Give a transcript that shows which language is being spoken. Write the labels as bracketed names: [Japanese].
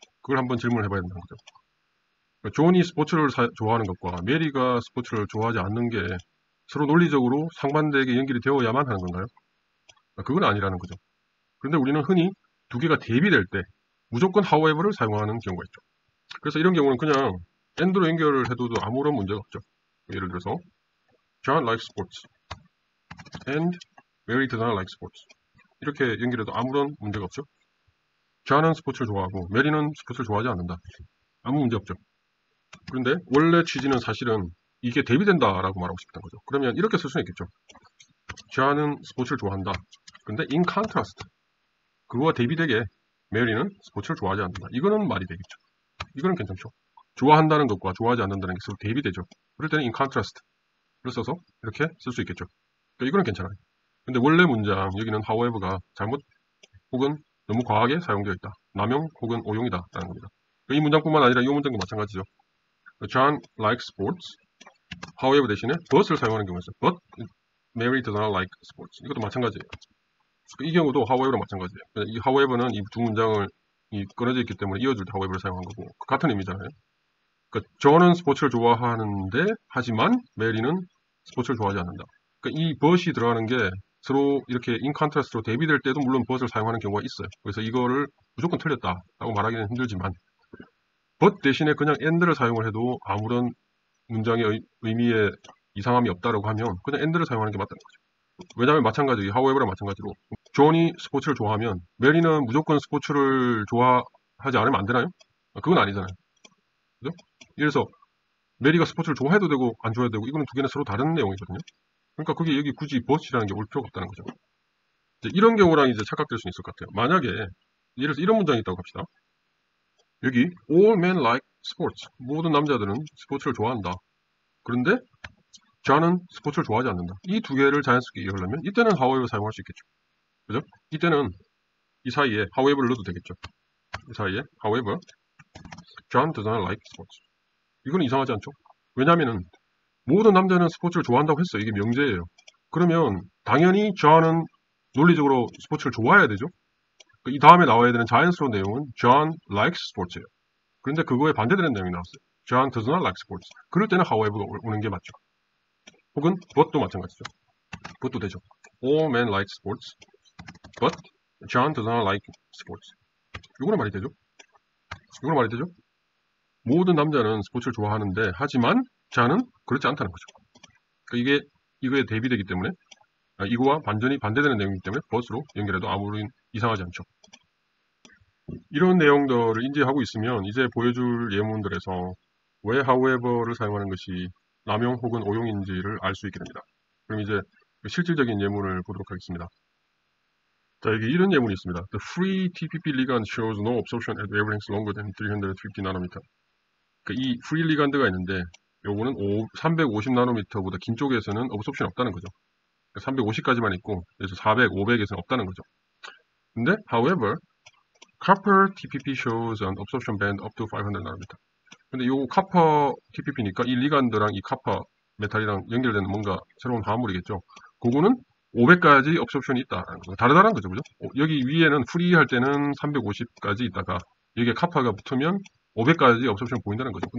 [Korean] 그걸 한번 질문을 해봐야 된다는 거죠. 그러니까 존이 스포츠를 좋아하는 것과 메리가 스포츠를 좋아하지 않는 게 서로 논리적으로 상반되게 연결이 되어야만 하는 건가요? 그건 아니라는 거죠. 그런데 우리는 흔히 두 개가 대비될 때 무조건 however를 사용하는 경우가 있죠. 그래서 이런 경우는 그냥 and로 연결을 해도 아무런 문제가 없죠. 예를 들어서 [English] John likes sports and Mary does not like sports [Korean] 이렇게 연결해도 아무런 문제가 없죠. 존은 스포츠를 좋아하고 메리는 스포츠를 좋아하지 않는다. 아무 문제 없죠. 그런데 원래 취지는 사실은 이게 대비된다라고 말하고 싶다는 거죠. 그러면 이렇게 쓸 수는 있겠죠. 존은 스포츠를 좋아한다. 근데 in contrast 그거와 대비되게 메리는 스포츠를 좋아하지 않는다. 이거는 말이 되겠죠. 이거는 괜찮죠. 좋아한다는 것과 좋아하지 않는다는 게 서로 대비되죠. 그럴 때는 in contrast를 써서 이렇게 쓸 수 있겠죠. 그러니까 이거는 괜찮아요. 근데 원래 문장 여기는 however가 잘못 혹은 너무 과하게 사용되어 있다. 남용 혹은 오용이다 라는 겁니다. 이 문장뿐만 아니라 이 문장도 마찬가지죠. [English] John likes sports. [Korean] however 대신에 but을 사용하는 경우가 있어요. [English] But Mary does not like sports. [Korean] 이것도 마찬가지예요. 이 경우도 however랑 마찬가지예요. 이 however는 이 두 문장을 끊어져 있기 때문에 이어줄 때 however를 사용한 거고 같은 의미잖아요. 그러니까 저는 스포츠를 좋아하는데 하지만 메리는 스포츠를 좋아하지 않는다. 그러니까 이 but이 들어가는 게 서로 이렇게 in contrast로 대비될 때도 물론 but을 사용하는 경우가 있어요. 그래서 이거를 무조건 틀렸다라고 말하기는 힘들지만 but 대신에 그냥 and를 사용을 해도 아무런 문장의 의미에 이상함이 없다라고 하면 그냥 and를 사용하는 게 맞다는 거죠. 왜냐하면 마찬가지, however랑 마찬가지로 존이 스포츠를 좋아하면 메리는 무조건 스포츠를 좋아하지 않으면 안 되나요? 그건 아니잖아요. 그죠? 그래서 메리가 스포츠를 좋아해도 되고 안 좋아해도 되고 이거는 두 개는 서로 다른 내용이거든요. 그러니까 그게 여기 굳이 but이라는 게 올 필요가 없다는 거죠. 이런 경우랑 이제 착각될 수 있을 것 같아요. 만약에 예를 들어서 이런 문장이 있다고 합시다. 여기 [English] all men like sports. [Korean] 모든 남자들은 스포츠를 좋아한다. 그런데 저는 스포츠를 좋아하지 않는다. 이 두 개를 자연스럽게 이해하려면 이때는 however 사용할 수 있겠죠. 그죠? 이때는 이 사이에 however를 넣어도 되겠죠. 이 사이에 [English] however John does not like sports. [Korean] 이건 이상하지 않죠? 왜냐하면 모든 남자는 스포츠를 좋아한다고 했어요. 이게 명제예요. 그러면 당연히 John은 논리적으로 스포츠를 좋아해야 되죠. 이 다음에 나와야 되는 자연스러운 내용은 [English] John likes sports [Korean] 예요. 그런데 그거에 반대되는 내용이 나왔어요. [English] John does not like sports. [Korean] 그럴 때는 however가 오는 게 맞죠. 혹은 but도 마찬가지죠. but도 되죠. [English] All men like sports, but John does not like sports. [Korean] 이거는 말이 되죠. 이거는 말이 되죠. 모든 남자는 스포츠를 좋아하는데 하지만 John은 그렇지 않다는 거죠. 그러니까 이거에 대비되기 때문에 이거와 완전히 반대되는 내용이기 때문에 but으로 연결해도 아무리 이상하지 않죠. 이런 내용들을 인지하고 있으면 이제 보여줄 예문들에서 왜 however를 사용하는 것이 남용 혹은 오용인지를 알 수 있게 됩니다. 그럼 이제 실질적인 예문을 보도록 하겠습니다. 자, 여기 이런 예문이 있습니다. [English] The free TPP ligand shows no absorption at wavelengths longer than 350 나노미터. [Korean] 그러니까 이 free ligand가 있는데 요거는 350 나노미터보다 긴 쪽에서는 absorption 없다는 거죠. 350까지만 있고 그래서 400, 500에서는 없다는 거죠. 근데 [English] however, copper TPP shows an absorption band up to 500 나노미터. [Korean] 근데 요 카퍼 TPP니까 이 리간드랑 이 카퍼 메탈이랑 연결되는 뭔가 새로운 화합물이겠죠. 그거는 500까지 업션이 있다라는 거. 다르다는 거죠. 그죠? 여기 위에는 프리 할 때는 350까지 있다가 여기에 카파가 붙으면 500까지 업션 보인다는 거죠.